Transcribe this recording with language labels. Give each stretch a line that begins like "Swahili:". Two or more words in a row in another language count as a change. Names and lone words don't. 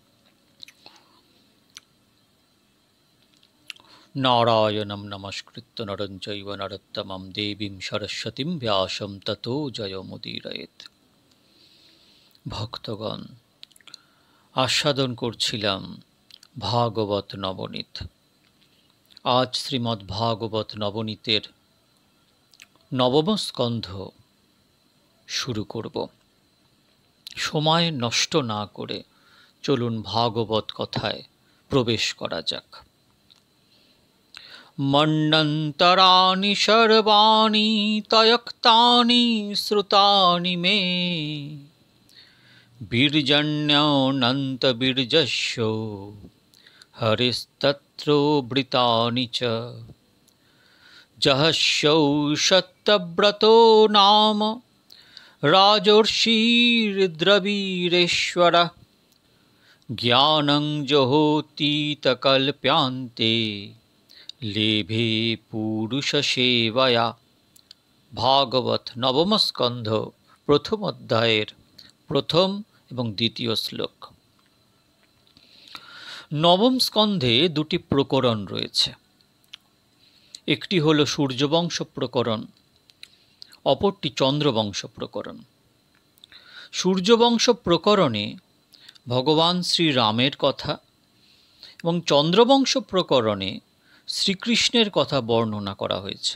Sanskrit: नारायणं नमस्कृत्य नरं चैव नरोत्तमं देवीं सरस्वतीं व्यासं ततो जयमुदीरयेत्।
Bangla: ভক্তগণ, আস্বাদন करছিলাম ভাগবত নবনীত। আজ শ্রীমদ্ ভাগবত নবনীতের নবম স্কন্ধ শুরু করব। সময় নষ্ট না করে চলুন ভাগবত কথায় প্রবেশ করা যাক।
Sanskrit: मन्नन्तराणि सर्वाणि तयक्तानि श्रुतानि मे वीर्यण्यनन्तवीर्यस्य हरिस्तत्रोवृतानि च जहस्यौ सत्यव्रतो नाम राजर्षिर्द्रवीरेश्वरः ज्ञानं जहोतीतकल्प्यान्ते लेभे पुरुषसेवया।
Bangla: ভাগবত নবম স্কন্ধ প্রথম অধ্যায়ের প্রথম এবং দ্বিতীয় শ্লোক। নবম স্কন্ধে দুটি প্রকরণ রয়েছে। একটি হলো সূর্যবংশ প্রকরণ, অপরটি চন্দ্রবংশ প্রকরণ। সূর্যবংশ প্রকরণে ভগবান শ্রীরামের কথা এবং চন্দ্রবংশ প্রকরণে শ্রীকৃষ্ণের কথা বর্ণনা করা হয়েছে।